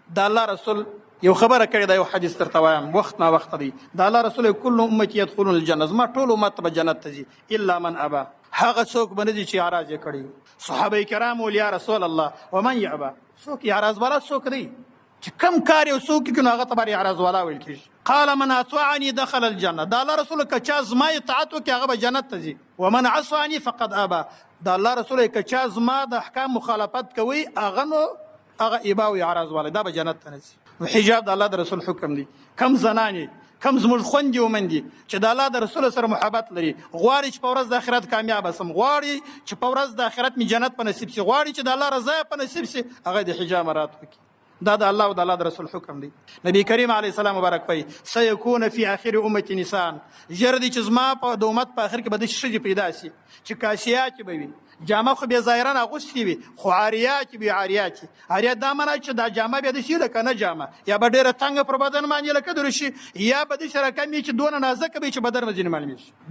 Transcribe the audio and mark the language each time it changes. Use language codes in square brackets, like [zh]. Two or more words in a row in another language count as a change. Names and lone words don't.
[ps] د الله رسول یو خبره کړې ده، یو حدیث درته وایم وخت نا وخت دی. د الله رسول [ar] کل امتی يدخلون الجنه، [ps] زما ټول امت به جنت ته ځي [ar] الا من ابا، [ps] هغه څوک به نه ځي چې اعراض یې کړی. صحابه کرام ول [ar] یا رسول الله ومن یعبا، [ps] څوک اعراض والا څوک دی چې کم کار یو څوک کوي هغه ته به اعراض والا ویل کېږي. [ar] قال من اطاعني دخل الجنه، [ps] د الله رسول که چا زما اطاعت وکړي هغه به جنت ته ځي. [ar] ومن عصاني فقد ابا، [ps] د الله رسول که چا زما د احکام مخالفت کوي هغه نو هغه ابا او اعراض والا دا به جنت ته نه ځي. حجاب د الله د رسول حکم دی. کم زنانې کم زموږ خوندې ومندي چې د الله د رسول سره محبت لري، غواړي چې په ورځ د آخرت کامیاب سم، غواړي چې په ورځ د آخرت می جنت په نصیب سي، غواړي چې د الله رضا په نصیب سي، هغه د حجاب مراعات وکړي. دا د الله او د الله د رسول حکم دی. نبی کریم [ar] علیه السلام [ps] مبارک وایي [ar] سيكون في اخر امتي نساء، [ps] ژر دی چې زما په د امت په اخر کې به داسې ښځې پیدا شي چې کاسیات به وي، جامه خو بیا ظاهرا اغوستې وي خو عاریات وي. عاریات دا معنی چې دا جامه بیا داسې لکه نه جامه، یا به ډېره تنګه پر بدن باندې لکه د روشي، یا به داسې رقم وي چې دونه نازکه وي چې بدن به ځینې معلومېږي.